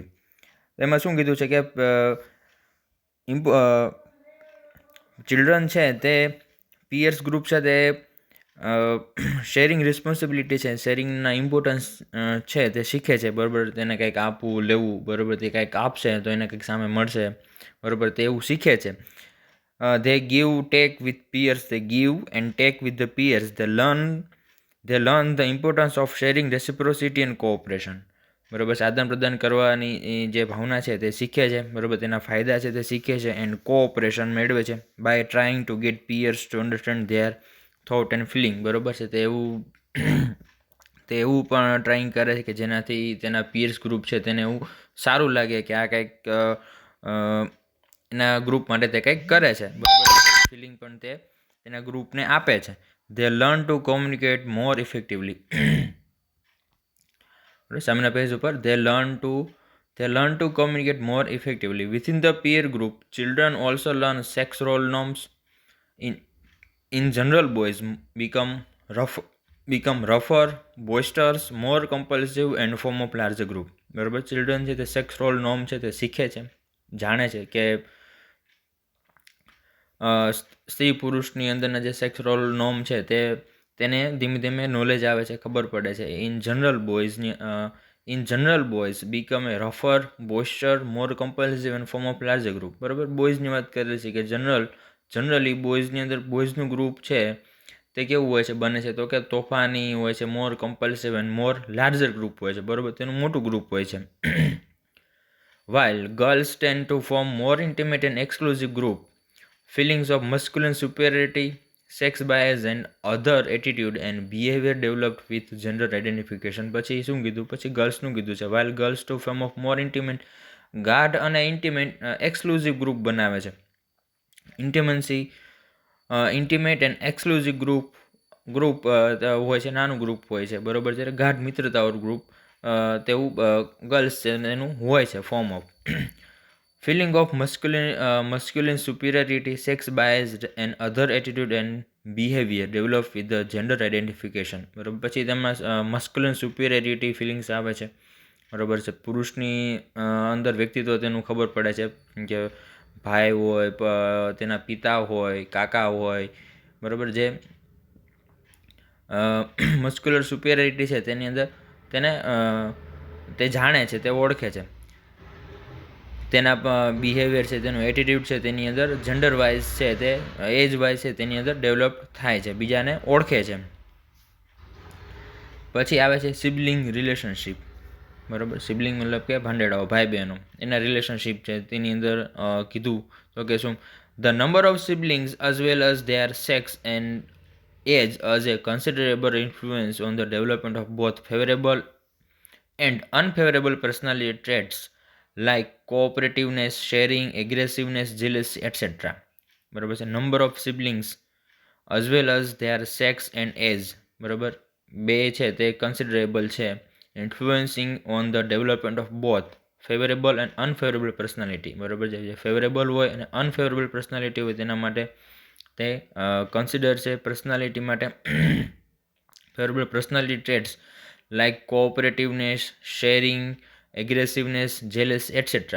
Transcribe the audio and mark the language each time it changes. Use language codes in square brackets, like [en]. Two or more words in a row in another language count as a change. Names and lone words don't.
[gu] એમાં શું કીધું છે કે ચિલ્ડ્રન છે તે [en] peers group [gu] છે તે [en] sharing responsibility [gu] છે, શેરિંગના ઇમ્પોર્ટન્સ છે તે શીખે છે. બરાબર. તેને કંઈક આપવું લેવું, બરાબર, તે કંઈક આપશે તો એને કંઈક સામે મળશે, બરાબર, તે એવું શીખે છે. [en] they give take with peers, they give and take with the peers, they learn the importance of sharing, reciprocity and cooperation. [gu] બરાબર. આદાન પ્રદાન કરવાની જે ભાવના છે તે શીખે છે, બરાબર, તેના ફાયદા છે તે શીખે છે, [en] and cooperation [gu] મેળવે છે [en] by trying to get peers to understand their thought and feeling. [gu] બરાબર છે, તે એવું પણ ટ્રાઇંગ કરે છે કે જેનાથી તેના [en] peers group [gu] છે તેને એવું સારું લાગે કે આ કંઈક એના ગ્રુપ માટે તે કંઈક કરે છે, બરાબર. ફિલિંગ પણ તે તેના ગ્રુપને આપે છે. [en] they learn to communicate more effectively. [gu] સામેના પેજ ઉપર [en] they learn to communicate more effectively. Within the peer group, children also learn sex role norms. In general, boys become rougher, boisterous, more compulsive and form of larger group. [gu] બરાબર. ચિલ્ડ્રન છે તે [en] sex role norm [gu] છે તે શીખે છે, જાણે છે કે સ્ત્રી પુરુષની અંદરના જે [en] sex role norm [gu] છે તેને ધીમે ધીમે નોલેજ આવે છે, ખબર પડે છે. [en] in general boys become a rougher, boister, more compulsive and form of larger group. [gu] બરાબર. બોયઝની વાત કરેલી છે કે જનરલી બોયઝની અંદર બોયઝનું ગ્રુપ છે તે કેવું હોય છે, બને છે તો કે તોફાની હોય છે, [en] more compulsive and more larger group [gu] હોય છે, બરાબર, તેનું મોટું ગ્રુપ હોય છે. [en] while girls tend to form more intimate and exclusive group, feelings of masculine superiority, sex bias and other attitude and behavior developed with gender identification. [gu] પછી શું કીધું, પછી ગર્લ્સનું કીધું છે. [en] while girls to form of more intimate, [gu] ગાઢ અને [en] intimate exclusive group [gu] બનાવે છે. [en] intimate and exclusive group [gu] હોય છે, નાનું ગ્રુપ હોય છે, બરાબર છે, ગાઢ મિત્રતાવાળું ગ્રુપ તેવું ગર્લ્સ છે એનું હોય છે [en] form of. feeling of masculine superiority, sex bias and other attitude and behavior developed with the gender identification. [gu] બરાબર. પછી તેમાં [en] masculine superiority feelings [gu] આવે છે, બરાબર છે, પુરુષની અંદર વ્યક્તિત્વ તેનું ખબર પડે છે કે ભાઈ હોય, તેના પિતા હોય, કાકા હોય, બરાબર, જે [en] muscular superiority [gu] છે તેની અંદર તેને તે જાણે છે, તે ઓળખે છે. તેના બિહેવિયર છે, તેનું એટીટ્યૂડ છે તેની અંદર [en] gender wise [gu] છે તે [en] age wise [gu] છે તેની અંદર ડેવલપ થાય છે, બીજાને ઓળખે છે. પછી આવે છે [en] sibling relationship. [gu] બરાબર. સિબલિંગ મતલબ કે ભાંડેડાઓ, ભાઈ બહેનો, એના રિલેશનશિપ છે તેની અંદર કીધું તો કે શું [en] The number of siblings as well as their sex and age has a considerable influence on the development of both favorable and unfavorable personality traits like cooperativeness, sharing, aggressiveness, jealousy, etc. [gu] બરાબર છે. [en] number of siblings as well as their sex and age [gu] બરાબર બે છે તે કન્સિડરેબલ છે, [en] influencing on the development of both favorable and unfavorable personality [gu] બરાબર છે. જે ફેવરેબલ હોય અને અનફેવરેબલ પર્સનાલિટી હોય તેના માટે તે કન્સિડર છે. [en] પર્સનાલિટી માટે favorable personality traits like cooperativeness, sharing, aggressiveness, jealous etcetera.